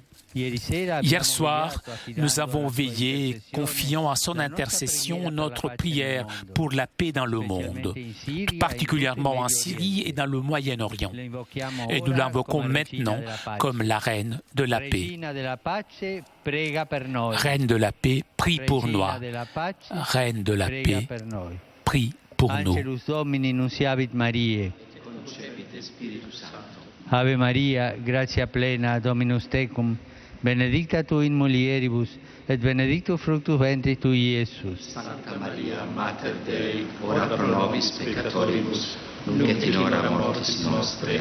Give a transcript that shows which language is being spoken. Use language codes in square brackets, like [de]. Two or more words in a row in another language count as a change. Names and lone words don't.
[fr] Hier soir, nous avons veillé, confiant à son intercession notre prière pour la paix dans le monde, particulièrement en Syrie et dans le Moyen-Orient. Et nous l'invoquons maintenant comme la Reine de la paix. Reine de la paix, prie pour nous. Reine de la paix, prie pour nous. [la] Ave Maria, gratia plena, Dominus tecum, benedicta tu in mulieribus, et benedictus fructus ventris tui, Iesus. Santa Maria, Mater Dei, ora pro nobis peccatoribus, nunc et in hora mortis nostre.